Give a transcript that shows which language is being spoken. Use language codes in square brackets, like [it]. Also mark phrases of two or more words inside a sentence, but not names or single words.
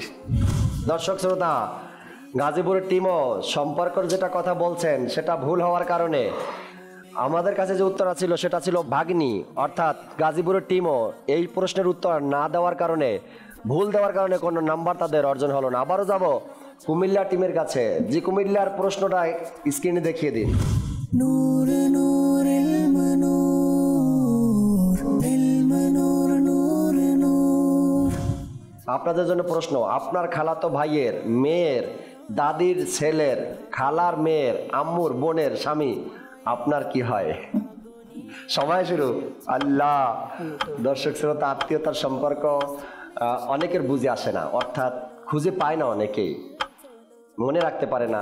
[bn] দর্শক শ্রোতা, গাজীপুরের টিমও সম্পর্কের যেটা কথা বলছেন সেটা ভুল হওয়ার কারণে আমাদের কাছে যে উত্তর ছিল সেটা ছিল ভাগ্নি। অর্থাৎ গাজীপুরের টিমও এই প্রশ্নের উত্তর না দেওয়ার কারণে, ভুল দেওয়ার কারণে কোনো নাম্বার তাদের অর্জন হলো না। আবারও যাব কুমিল্লা টিমের কাছে। জি, কুমিল্লার প্রশ্নটা স্ক্রিনে দেখিয়ে দিন। [ar] نور نور المنور المنور نور نور [bn] আপনাদের জন্য প্রশ্ন। আপনার খালাতো ভাইয়ের মেয়ের দাদির ছেলের খালার মেয়ের আম্মুর বোনের স্বামী আপনার কি হয়? সময় শুরু। আল্লাহ, দর্শক শ্রোতা, আত্মীয়তার সম্পর্ক অনেকের বুঝে আসে না, অর্থাৎ খুঁজে পায় না, অনেকেই মনে রাখতে পারে না।